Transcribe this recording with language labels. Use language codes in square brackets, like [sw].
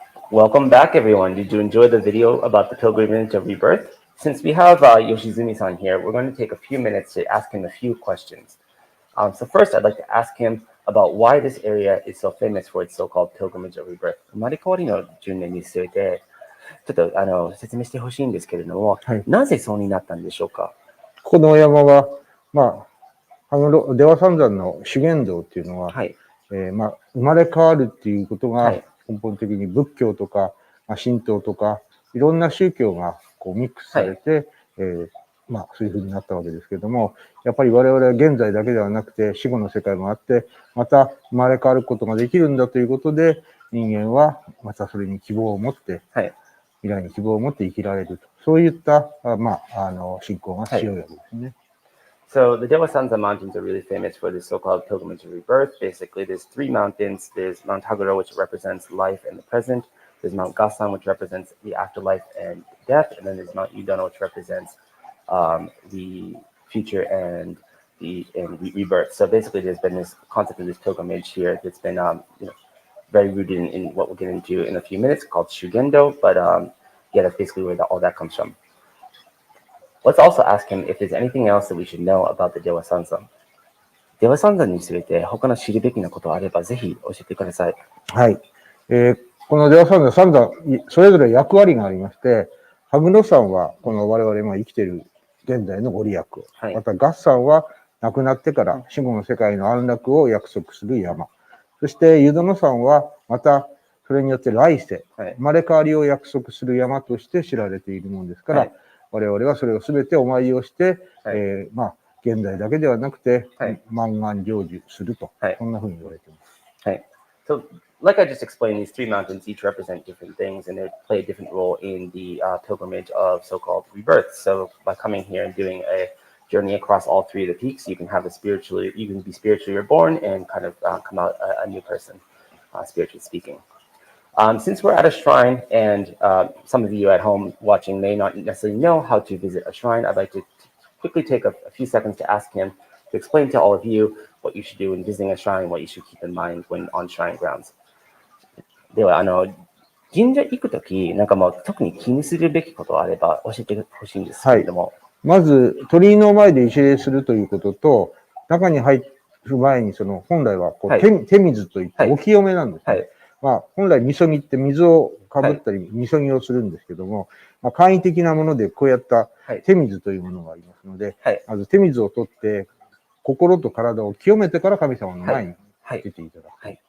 [en] Welcome back, everyone. Did you enjoy the video about the pilgrimage of rebirth? Since we have Yoshizumi-san here, we're going to take a few minutes to ask him a few questions. So first, I'd like to ask him about why this area is so famous for its so-called pilgrimage of rebirth. [ja] 生まれ変わりの10年に据えて、ちょっと説明してほしいんですけれども、なぜそうになったんでしょうか？この山は、出羽三山の修験道っていうのは、生まれ変わるっていうことが根本的に仏教とか、神道とか、いろんな宗教がこうミックスされて、まあそういう風になったわけですけども、やっぱり我々は現在だけではなくて死後の世界もあって、また生まれ変わることができるんだということで、人間はまたそれに希望を持って、未来に希望を持って生きられると。そういった、まあ、信仰が強いわけですね。 [en] So the Dewa Sanzan Mountains are really famous for this so-called pilgrimage of rebirth. Basically, there's three mountains. There's Mount Haguro, which represents life and the present. There's Mount Gasan, which represents the afterlife and death. And then there's Mount Udano, which represents the future and rebirth. So basically, there's been this concept of this pilgrimage here that's been very rooted in what we'll get into in a few minutes, called Shugendo. But yeah, that's basically where all that comes from. Let's also ask him if there's anything else that we should know about the Dewa Sanzan. [ja] Dewa Sanzan について他の知るべきなことがあればぜひ教えてください。はい。このデワ三山、それぞれ役割がありまして、羽黒山はこの我々が生きている現在のご利益を、また月山は亡くなってから死後の世界の安楽を約束する山。そして湯殿山はまたそれによって来世、生まれ変わりを約束する山として知られているものですから、我々はそれをすべてお参りをして、まあ、現在だけではなくて、満願成就すると、そんなふうに言われています。はい。 [en] So, like I just explained, these three mountains each represent different things, and they play a different role in the pilgrimage of so-called rebirth. So, by coming here and doing a journey across all three of the peaks, you can have you can be spiritually reborn and kind of come out a new person, spiritually speaking. Since we're at a shrine, and some of you at home watching may not necessarily know how to visit a shrine, I'd like to quickly take a few seconds to ask him to explain to all of you what you should do when visiting a shrine, what you should keep in mind when on shrine grounds. [ja] では、神社行くとき、なんかもう特に気にするべきことがあれば教えてほしいんですけれども。まず、鳥居の前で一礼するということと、中に入る前に、本来はこう、手水といってお清めなんですね。まあ、本来、みそぎって水をかぶったり、みそぎをするんですけども、まあ、簡易的なものでこうやった手水というものがありますので、まず手水を取って、心と体を清めてから神様の前に出ていただく。